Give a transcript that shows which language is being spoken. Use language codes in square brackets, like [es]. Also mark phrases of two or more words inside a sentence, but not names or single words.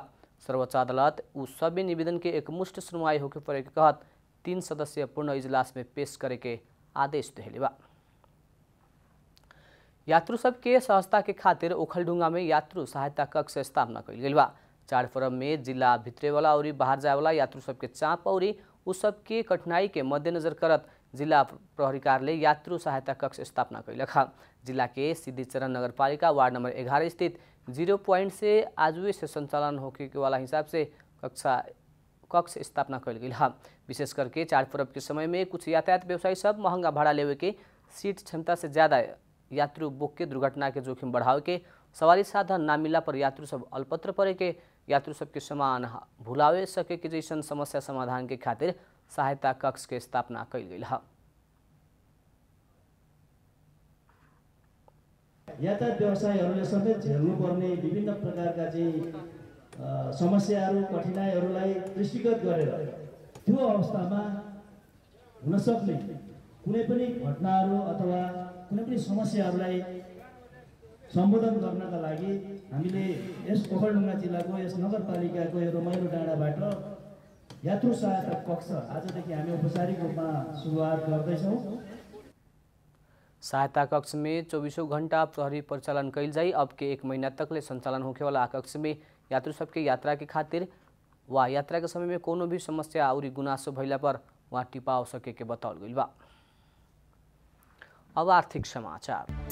[bho] सर्वोच्च अदालत उ सभी निवेदन के एकमुष्ट सुनवाई होके पड़े के कहत 3 सदस्यीय पूर्ण इजलास में पेश करे के आदेश देहले बा। यात्रु सब के सहजता के खातिर ओखलढुंगा में यात्रु सहायता कक्ष स्थापना कैल गई बा। चाडपर्व में जिला भित्रे वाला और बाहर जाए वाला यात्रु सबके चाप और उस सब के कठिनाई के मद्देनजर करत जिला प्रहरी कार्यालय यात्रु सहायता कक्ष स्थापना कैलक। जिला के सिद्धिचरण नगरपालिका वार्ड नंबर 11 स्थित 0 पॉइंट से आजुए से संचालन होके वाला हिसाब से कक्ष स्थापना कैल गई। विशेष करके चाडपर्व के समय में कुछ यातायात व्यवसायी सब महंगा भाड़ा लेवे के, सीट क्षमता से ज़्यादा यात्रु बोक के दुर्घटना के जोखिम बढ़ावे के, सवारी साधन ना मिला पर यात्रु सब अल्पत्र पड़े के, यात्रु सबके सामान भुलावे सके के जैसन समस्या समाधान के खातिर सहायता कक्ष के स्थापना कैल गई है। [ne] यातायात व्यवसायीहरूले समेत झेल्नुपर्ने विभिन्न प्रकारका चाहिँ समस्याहरू, कठिनाइहरूलाई दृष्टिगत गरेर त्यो अवस्थामा हुन सक्ने कुनै पनि घटनाहरू अथवा कुनै पनि समस्याहरूलाई सम्बोधन गर्नका लागि हामीले यस ओखलढुङ्गा जिल्लाको यस नगरपालिकाको यो रमाइलो डाँडाबाट यात्रु सहायता कक्ष आजदेखि हामी औपचारिक रूपमा सुरुवात गर्दैछौँ। [bho] सहायता कक्ष में 24 घंटा प्रहरी परिचालन कैल जाई। अब के 1 महीना तक संचालन होखे वाला कक्ष में यात्रु सबके यात्रा के खातिर वा यात्रा के समय में कोनो भी समस्या और गुनासो भइला पर वहाँ टिपाव सके के बताओल गइल बा। अब आर्थिक समाचार।